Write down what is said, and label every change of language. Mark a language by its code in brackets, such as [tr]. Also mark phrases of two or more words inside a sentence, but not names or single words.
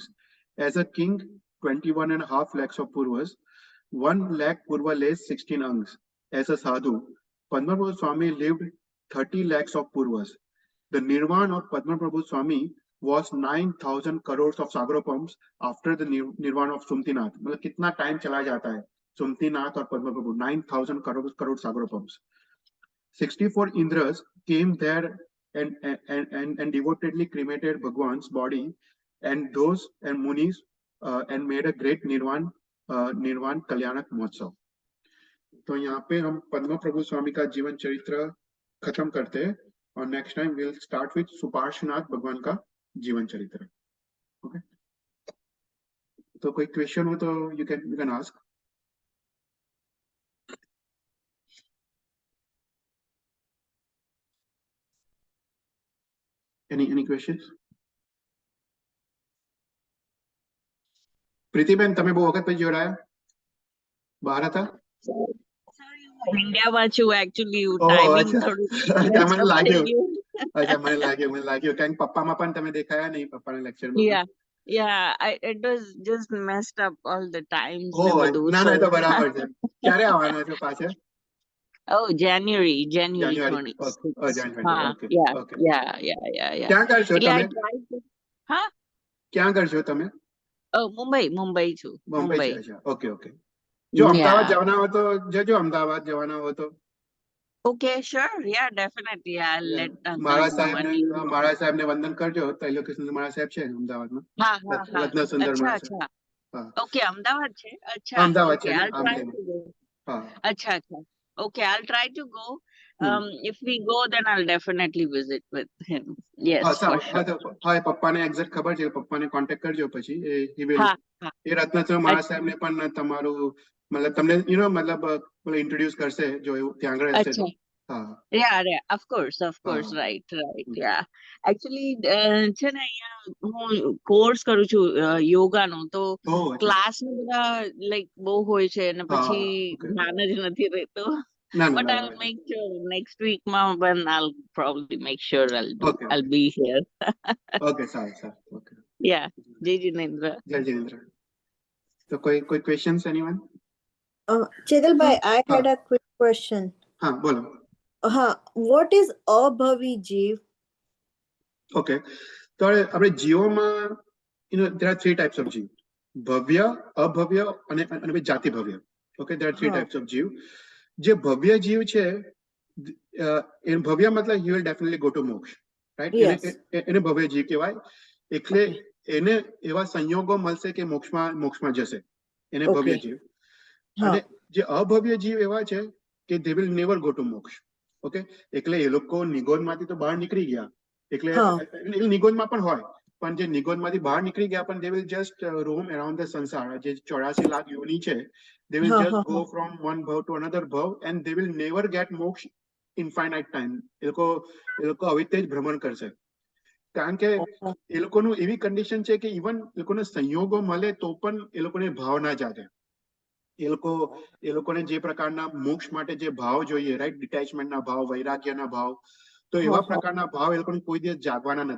[en] As a king, 21.5 lakhs of purvas. 1 lakh purva lays 16 angs. As a sadhu, Padma Prabhu Swami lived 30 lakhs of purvas. The nirvana of Padma Prabhu Swami was 9,000 crores of sagropams after the nirvana of Sumtinath. [hi] मतलब कितना टाइम चला जाता है Sumtinath और Padma Prabhu, 9,000 crore sagropams. [en] 64 Indras came there and devotedly cremated Bhagwan's body and those and munis and made a great [hi] निर्वाण कल्याणक महोत्सव. तो यहाँ पे हम पद्म प्रभु स्वामी का जीवन चरित्र खत्म करते हैं और [en] next time will start with [hi] सुपार्श्वनाथ भगवान का जीवन चरित्र. ओके, तो कोई क्वेश्चन हो तो [en] you can ask. Any questions? [gu] પ્રીતિબેન, તમે બહુ વખત પછી જોડાયા, બહાર હતા? ઇન્ડિયામાં છું actually, ઓહ, timing અચ્છા. થોડું અચ્છા, મને [en] messed up [gu] લાગ્યું. થઈ ગયું. અચ્છા, મને લાગ્યું કારણ કે પપ્પામાં પણ તમે દેખાયા નહીં પપ્પાના લેક્ચરમાં. [en] Yeah, it was just messed up all the times ઓહ, [gu] ને બધું. ના ના, એ તો બરાબર છે. ક્યારે આવવાના છો પાછા? [en] Oh, January January. 26. Oh, January. Okay. Okay. Yeah. [gu] ક્યાં કરશો એટલે તમે? [en] I tried to... [gu] હા? ક્યાં કરશો તમે? મુંબઈ છું. મુંબઈ છે. અચ્છા, ઓકે. જો અમદાવાદ જવાના હો તો જજો, અમદાવાદ જવાના હો તો. [en] Okay, sure. Yeah, definitely. I'll let [gu] મારા સાહેબને વંદન કરજો. તૈલોકેશ્વર મારા સાહેબ છે અમદાવાદમાં. હા. રત્ન સુંદર મારા સાહેબ. Okay, અમદાવાદ છે. અચ્છા. અમદાવાદ છે. [en] I'll try to go. અચ્છા. Okay, I'll try to go. If we go, then I'll definitely visit with him. Yes, for sure. [gu] હા, પપ્પાને એક્ઝેક્ટ ખબર છે. પપ્પાને કોન્ટેક્ટ કરજો પછી. એ રત્નચંદ્ર મહારાજ સાહેબને પણ તમારું મતલબ તમને મતલબ ઇન્ટ્રોડ્યુસ કરશે જો એવું ત્યાં આગળ હશે તો. [en] Yeah, of course, right. Yeah, actually [gu] છે ને અહીંયા હું કોર્સ કરું છું યોગાનો, તો ક્લાસ નું બધા લાઈક બહુ હોય છે અને પછી ધ્યાન જ નથી રહેતો. [en] But I'll make sure next week when I'll probably make sure I'll be here. Okay, sorry. Okay. [hi] Yeah, जय जिनेन्द्र. [en] So koi questions, anyone? Chetal bhai, I had a quick question. [hi] हाँ, बोलो. [en] What is [gu] અભવી જીવ? [en] Okay, so [gu] આપણે જીવોમાં [en] there are 3 types of જીવ. [gu] ભવ્ય, અભવ્ય અને જાતિ ભવ્ય. [en] Okay, there are 3 types of જીવ. [gu] જે ભવ્ય જીવ છે, ભવ્ય મતલબ [en] he will definitely go to moksha, right? [gu] એને ભવ્ય જીવ કહેવાય. એટલે એને એવા સંયોગો મળશે કે મોક્ષમાં જશે, એને ભવ્ય જીવ. અને જે અભવ્ય જીવ એવા છે કે [en] they will never go to moksha. [gu] ઓકે, એટલે એ લોકો નિગોદમાંથી તો બહાર નીકળી ગયા, એટલે નિગોદમાં પણ હોય, પણ જે નિગોદમાંથી બહાર નીકળી ગયા પણ [en] they will just roam around the [gu] સંસાર. જે 84 લાખ યોની છે, [en] they will just go from one bhav to another bhav and they will never get moksha infinite time. [gu] એ લોકો આવી રીતે જ ભ્રમણ કરશે, કારણ કે એ લોકોનું એવી કન્ડિશન છે કે ઇવન એ લોકોને સંયોગો મળે તો પણ એ લોકોને ભાવ ના જાગે. એ લોકોને જે પ્રકારના મોક્ષ માટે જે ભાવ જોઈએ, [en] right, detachmentના [gu] ભાવ, વૈરાગ્યના ભાવ, તો એવા પ્રકારના ભાવ એ લોકોને કોઈ દિવસ જાગવાના નથી.